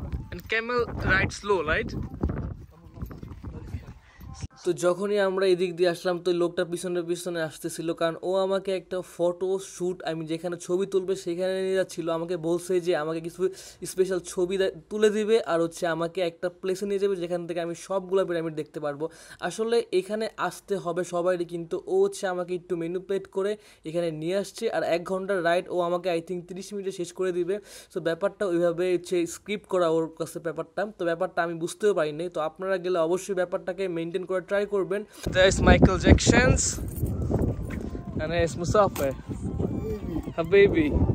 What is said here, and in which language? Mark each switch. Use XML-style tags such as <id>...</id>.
<en>And camel ride slow, right?</en> <bn>তো যখনই আমরা এদিক দিয়ে আসলাম তো লোকটা পিছনে পিছনে আসতেছিল, কারণ ও আমাকে একটা ফটো শ্যুট, আমি যেখানে ছবি তুলবে সেখানে নিয়ে যাচ্ছিল। আমাকে বলছে যে আমাকে কিছু স্পেশাল ছবি তুলে দিবে আর হচ্ছে আমাকে একটা প্লেসে নিয়ে যাবে যেখান থেকে আমি সবগুলো পিরামিড দেখতে পারবো। আসলে এখানে আসতে হবে সবারই, কিন্তু ও হচ্ছে আমাকে একটু ম্যানিপুলেট করে এখানে নিয়ে আসছে। আর 1 ঘন্টার রাইড ও আমাকে</bn> <en>I think</en> <bn>30 মিনিটে শেষ করে দিবে। সো ব্যাপারটা ওইভাবে হচ্ছে স্ক্রিপ্ট করা ওর কাছে ব্যাপারটা, তো ব্যাপারটা আমি বুঝতেও পারিনি। তো আপনারা গেলে অবশ্যই ব্যাপারটাকে মেনটেন করে ট্রাই করবেন।</bn> <en>There is Michael Jackson's and there's Musafir, Habibi.</en>